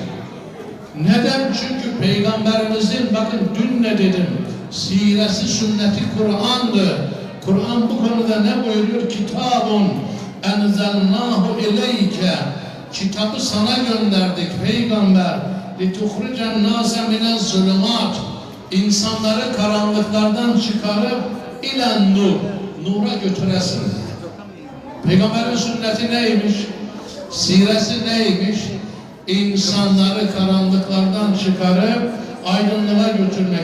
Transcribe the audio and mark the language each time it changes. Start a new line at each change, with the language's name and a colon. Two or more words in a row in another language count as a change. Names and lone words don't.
Turkish: Neden? Çünkü peygamberimizin, bakın dün ne dedim, siresi, sünneti Kur'an'dı. Kur'an bu konuda ne buyuruyor?
Arabic: كتاب أنزلناه إليك.
Turkish: Kitabı sana gönderdik peygamber.
Arabic: لِتُخْرِجَ النَّاسَ مِنَ الظُّلُمَاتِ
Turkish: İnsanları karanlıklardan çıkarıp
Arabic: إلى النور,
Turkish: nura götüresin. Peygamberin sünneti neymiş? Siresi neymiş? İnsanları karanlıklardan çıkarıp aydınlığa götürmek.